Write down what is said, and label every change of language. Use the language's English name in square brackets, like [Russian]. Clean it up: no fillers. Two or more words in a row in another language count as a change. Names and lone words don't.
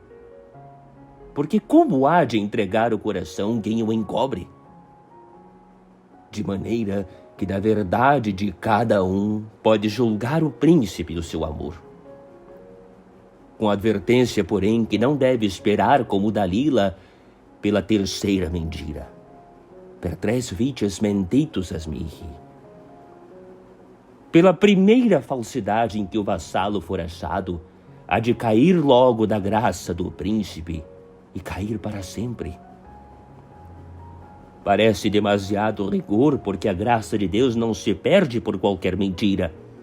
[Portuguese] Porque como há de entregar o coração quem o encobre? De maneira que da verdade de cada um pode julgar o príncipe o seu amor. Com advertência, porém, que não deve esperar como Dalila pela terceira mentira. [Latin] Per 3 vices mentitus es mihi. [Portuguese] Pela primeira falsidade em que o vassalo for achado, há de cair logo da graça do príncipe e cair para sempre. Parece demasiado rigor, porque a graça de Deus não se perde por qualquer mentira.